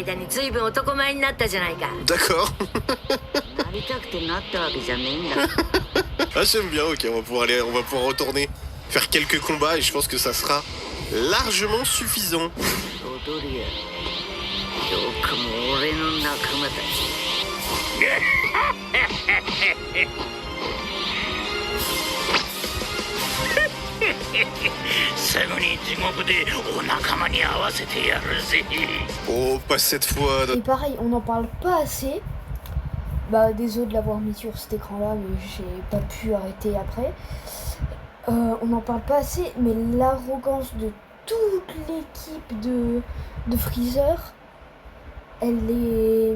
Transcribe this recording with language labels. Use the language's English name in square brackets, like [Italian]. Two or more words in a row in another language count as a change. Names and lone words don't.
[French] D'accord. Ah, j'aime bien, ok, on va pouvoir retourner faire quelques combats et je pense que ça sera largement suffisant. [Japanese] 踊りやよくも俺の仲間たちすぐに地獄でお仲間に合わせてやるぜ [French] Oh, pas cette fois. Et pareil, on n'en parle pas assez. Bah, désolé de l'avoir mis sur cet écran-là, mais j'ai pas pu arrêter après. On n'en parle pas assez, mais l'arrogance de toute l'équipe de Freezer, elle est...